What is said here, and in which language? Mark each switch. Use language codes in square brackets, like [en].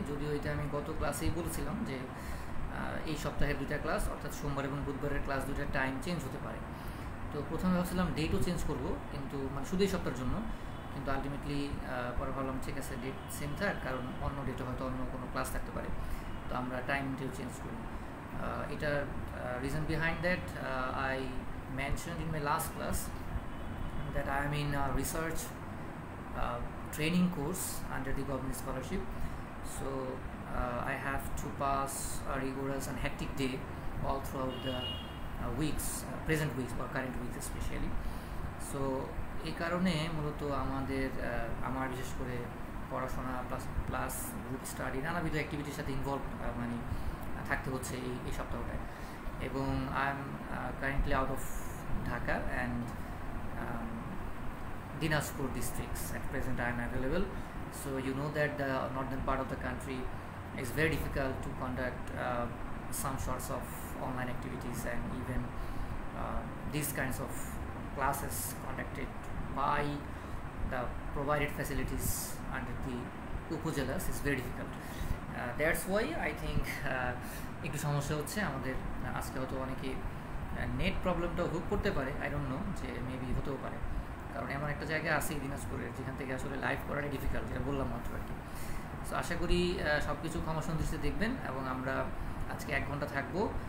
[bn] যদিও এটা আমি গত ক্লাসেই বলেছিলাম যে এই সপ্তাহের দুইটা ক্লাস, অর্থাৎ সোমবার এবং বুধবারের ক্লাস দুইটার টাইম চেঞ্জ হতে পারে। তো প্রথমে ভাবছিলাম ডেটও চেঞ্জ করব, কিন্তু মানে শুধু এই সপ্তাহের জন্য, কিন্তু আলটিমেটলি পরে ভাবলাম ঠিক আছে ডেট সেম থাক, কারণ অন্য ডেটে হয়তো অন্য কোনো ক্লাস থাকতে পারে, তো আমরা টাইমটাও চেঞ্জ করি। এটার [en] reason behind that, I mentioned in my last class that I am in a research training course under the government scholarship. So I have to pass a rigorous and hectic day all throughout the weeks, present weeks or current weeks especially. [bn] So এই কারণে মূলত আমার বিশেষ করে পড়াশোনা plus group study নানাবিধ অ্যাক্টিভিটির সাথে involve মানে থাকতে হচ্ছে এই সপ্তাহটায়। [en] এবং I am currently out of Dhaka and Dinajpur districts. At present I am available. So you know that the northern part of the country is very difficult to conduct some sorts of online activities, and even these kinds of classes conducted by the provided facilities under the upazilas is very difficult. That's why I think [bn] একটু সমস্যা হচ্ছে আমাদের। আজকে হয়তো অনেকে net প্রবলেমটাও ভোগ করতে পারে, [en] I don't know, [bn] যে মেবি হতেও পারে, কারণ এমন একটা জায়গা আছে দিনাজপুরের যেখান থেকে আসলে লাইভ করাটাই ডিফিকাল্ট, যেটা বললাম মাত্র আর কি। সো আশা করি সব কিছু ক্ষমা সুন্দৃষ্টিতে দেখবেন, এবং আমরা আজকে 1 ঘন্টা থাকবো।